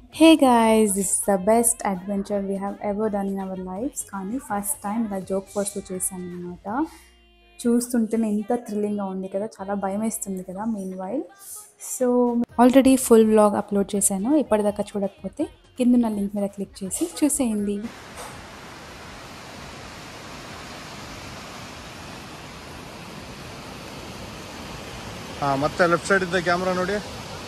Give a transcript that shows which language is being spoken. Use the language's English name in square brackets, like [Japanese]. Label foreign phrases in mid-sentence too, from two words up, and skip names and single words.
[English] Hey guys, this is the best adventure we have ever done in our lives. [Telugu] కానీ [English] first time [Telugu] ఇలా జోక్ పోస్ట్లో చేశాను అనమాట. చూస్తుంటేనే ఎంత థ్రిల్లింగ్గా ఉంది కదా, చాలా భయం వేస్తుంది కదా. [English] meanwhile so already full vlog [Telugu] అప్లోడ్ చేశాను. ఇప్పటిదాకా చూడకపోతే కింద లింక్ మీద క్లిక్ చేసి చూసేయండి. [Kannada] ಮತ್ತೆ ಲೆಫ್ಟ್ ಸೈಡ್ ಇದ್ದ ಕ್ಯಾಮ್ರಾ ನೋಡಿ.